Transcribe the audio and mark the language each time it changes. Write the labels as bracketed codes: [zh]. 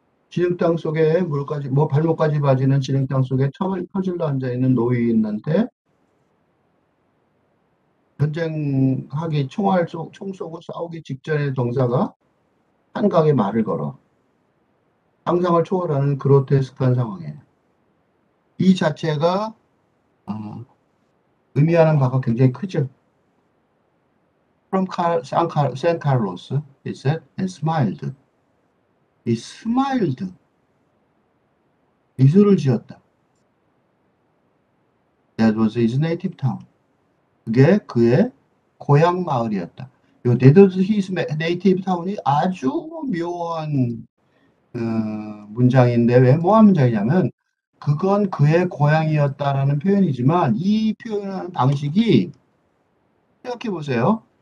[ko] 진흙탕 속에 발목까지 빠지는 진흙탕 속에 퍼질러 앉아있는 노인한테 전쟁하기 총 쏘고 싸우기 직전의 병사가 한강에 말을 걸어 상상을 초월하는 그로테스크한 상황이에요. 이 자체가 의미하는 바가 굉장히 크죠. [en] From San Carlos, he said, and smiled. He smiled. [ko] 미소를 지었다. [en] That was his native town. [ko] 그게 그의 고향 마을이었다. [en] That was his native town [ko] 이 아주 묘한 문장인데 왜 묘한 문장이냐면 그건 그의 고향이었다라는 표현이지만 이 표현하는 방식이 생각해 보세요.